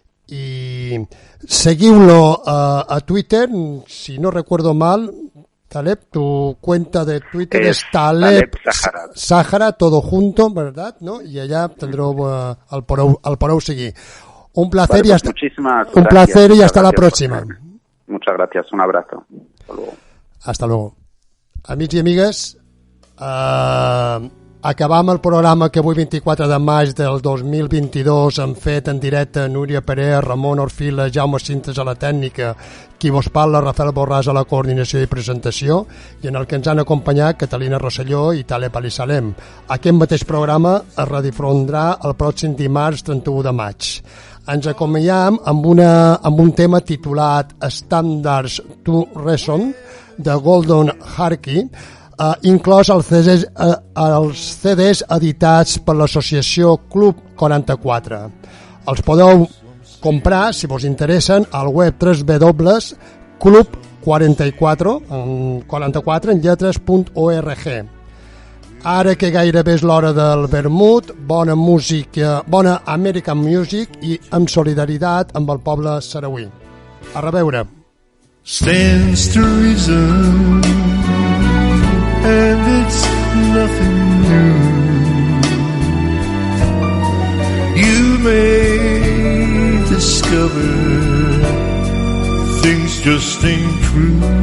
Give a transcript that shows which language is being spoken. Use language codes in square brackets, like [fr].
[ca] I seguiu-lo a Twitter, [es] si no recuerdo mal, Taleb, tu cuenta de Twitter es Taleb Sahara, todo junto, ¿verdad? ¿No? Y allá tendremos al [ca] podeu seguir. [es] Un placer, vale, y placer y hasta la próxima. Muchas gracias, un abrazo. Hasta luego. Hasta luego. [ca] Amics i amigues, acabam el programa que avui 24 de maig del 2022 hem fet en directe Núria Pérez, Ramon Orfila, Jaume Cintas a la tècnica, qui vos parla, Rafael Borràs a la coordinació i presentació, i en el que ens han acompanyat Catalina Rosselló i Taleb Alissalem. Aquest mateix programa es redifondrà el pròxim dimarts 31 de maig. Ens acompanyam amb un tema titulat Standards to Reason de Gordon Harkey, inclòs els CDs editats per l'associació Club 44. Els podeu comprar, si vos interessen, al web www.club44 en lletres.org. Ara que gairebé és l'hora del vermut, bona música, bona American Music i amb solidaritat amb el poble sarauí. A reveure. [en] Stands to reason, and it's nothing new. You may discover things just ain't true.